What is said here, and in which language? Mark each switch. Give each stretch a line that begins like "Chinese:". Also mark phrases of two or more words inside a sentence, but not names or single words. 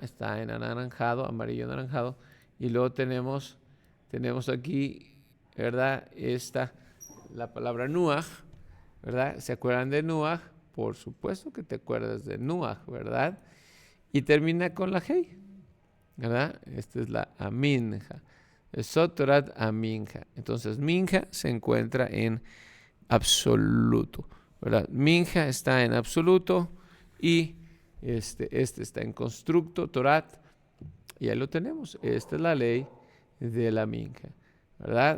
Spanish: Está en anaranjado, amarillo anaranjado. Y luego tenemos aquí, ¿verdad? La palabra nuaj, ¿verdad? ¿Se acuerdan de nuaj? Por supuesto que te acuerdas de nuaj, ¿verdad? Y termina con la hey, ¿verdad? Esta es la aminja.
Hebrew: זאת תורת המנחה.
Spanish: Entonces, minja se encuentra en absoluto, ¿verdad? Minja está en absoluto y este está en constructo, torat, y ahí lo tenemos. Esta es la ley de la minja, ¿verdad?